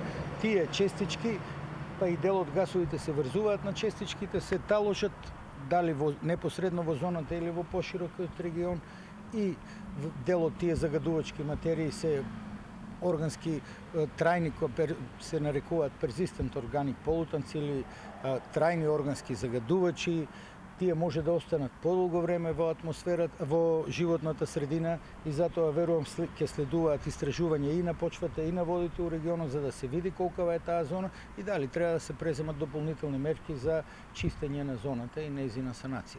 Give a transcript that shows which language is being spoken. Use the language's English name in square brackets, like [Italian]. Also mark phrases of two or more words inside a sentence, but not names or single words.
[Macedonian] Тие честички, па и дел од гасовите се врзуваат на честичките, се таложат дали непосредно во зоната или во поширокиот регион и дел од тие загадувачки материи се органски трајни, се нарекуваат [English] persistent organic pollutants [Macedonian] или трајни органски загадувачи, тие може да останат подолго време во атмосферата, во животната средина и затоа верувам ќе следуваат истражувања и на почвата и на водите у регионот за да се види колкава е таа зона и дали треба да се преземат дополнителни мерки за чистење на зоната и нејзина санација.